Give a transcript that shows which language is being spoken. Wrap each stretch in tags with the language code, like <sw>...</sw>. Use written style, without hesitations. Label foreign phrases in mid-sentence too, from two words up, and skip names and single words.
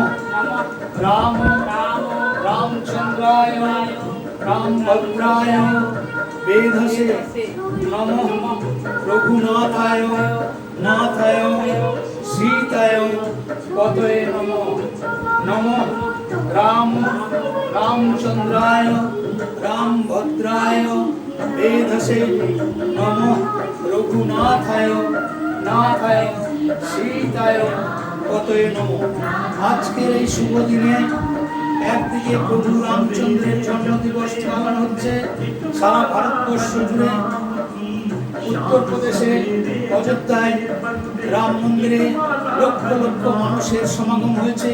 <sa>राम रामचंद्राय रामभद्राय वेधसे नमो रघुनाथाय नाथाय सीताय पतये नमो नमो राम रामचंद्राय रामभद्राय वेधसे नमो रघुनाथाय नाथाय सीताय পতয়ে নমঃ।</sa> <bn>আজকের এই শুভ দিনে একদিকে প্রভু রামচন্দ্রের জন্মদিবস পালন হচ্ছে সারা ভারতবর্ষ জুড়ে। উত্তরপ্রদেশে অযোধ্যায় রাম মন্দিরে লক্ষ লক্ষ মানুষের সমাগম হয়েছে।</bn>